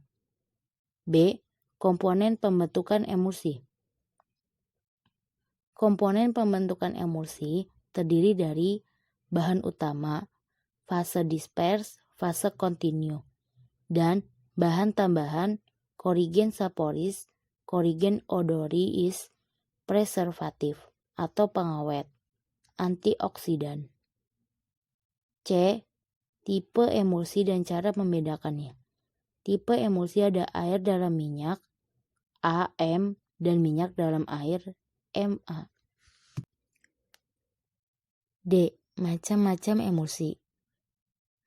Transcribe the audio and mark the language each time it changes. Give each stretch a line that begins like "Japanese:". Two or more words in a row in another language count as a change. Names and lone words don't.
Indonesian: B. Komponen pembentukan emulsi. Komponen pembentukan emulsi terdiri dari bahan utama, fase dispers, fase kontinu, dan bahan tambahan korigen saporis, korigen odoris, preservatif atau pengawet, antioksidan. C. Tipe emulsi dan cara membedakannya. Tipe emulsi ada air dalam minyak, AM, dan minyak dalam air, MA. D. Macam-macam emulsi.